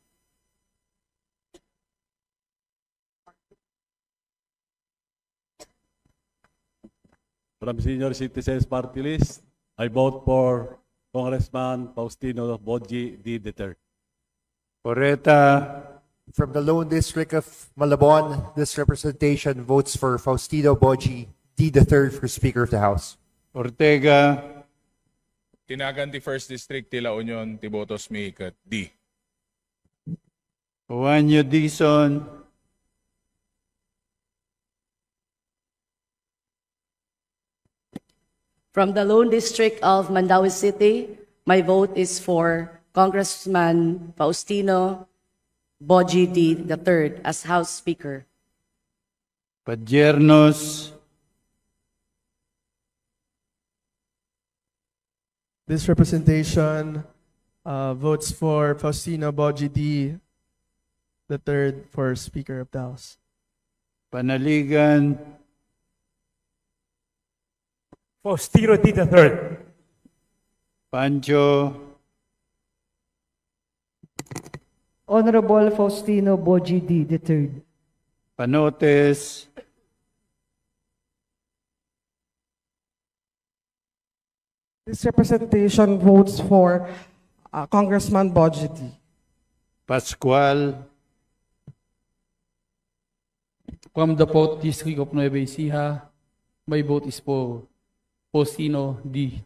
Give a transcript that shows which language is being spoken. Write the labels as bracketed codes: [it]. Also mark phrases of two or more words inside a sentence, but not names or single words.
[en] From Senior Citizens Party List, I vote for Congressman Faustino Boji D. III. Oreta, From the Lone District of Malabon, this representation votes for Faustino Boji D. III for Speaker of the House. Ortega, [ilo] Tinagan ti [en] First District [ilo] ti La Union ti Botos Miikat D. [en] Juanyo Dizon, From the Lone District of Mandaue City, my vote is for Congressman Faustino Boji D. III as House Speaker. Padiernos, This representation votes for Faustino Boji D. III for Speaker of the House. Panaligan, Faustino D. III. Pancho, Honorable Faustino Boji D. III. Panotes, This representation votes for Congressman Boji D. Pascual, From the 4th District of Nueva Ecija, my vote is for Faustino D.